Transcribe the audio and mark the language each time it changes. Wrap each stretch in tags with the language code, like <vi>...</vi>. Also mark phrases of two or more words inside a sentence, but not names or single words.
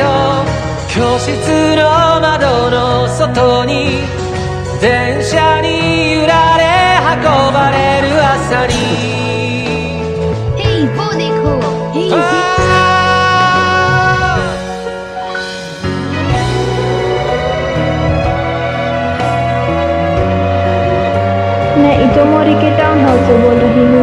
<ja>教室の窓の外に電車に揺られ運ばれる朝に</ja> <hi>Hey, वो देखो। Hey, मैं इटोमोरी के</hi> <en>town house</en> <hi>से बोल रही हूँ।</hi>